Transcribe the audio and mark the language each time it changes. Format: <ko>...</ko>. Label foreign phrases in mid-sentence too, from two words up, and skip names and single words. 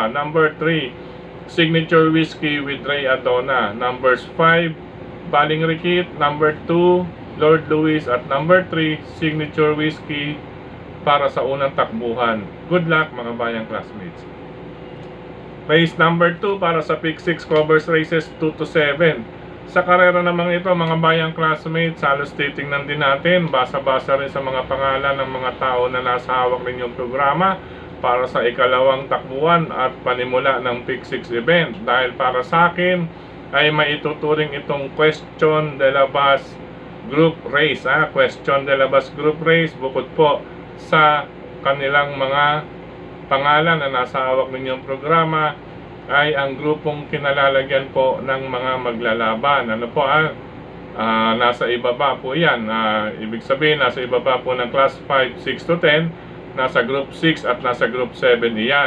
<en>Number 3, Signature Whiskey with Ray Adona. Numbers 5, Baling Rikit. Number 2, Lord Luis.</en> <tl>At number 3, Signature Whiskey para sa unang takbuhan.</tl> <en>Good luck</en> <tl>mga bayang classmates.</tl> <en>Race number 2</en> <tl>para sa</tl> <en>Pick 6 covers races 2 to 7.</en> <tl>Sa karera namang ito mga bayang classmates, halos titingnan din natin, basa-basa rin sa mga pangalan ng mga tao na nasa hawak ninyong programa para sa ikalawang takbuhan at panimula ng Pick 6 event. Dahil para sa akin ay maituturing itong Question de la Bas Group Race. Question de la Bas Group Race, bukod po sa kanilang mga pangalan na nasa hawak ninyong programa, ay ang grupong kinalalagyan po ng mga maglalaban. Ano po nasa ibaba po yan. Ibig sabihin, nasa ibaba po ng class 5, 6 to 10, nasa group 6 at nasa group 7 iyan.</tl>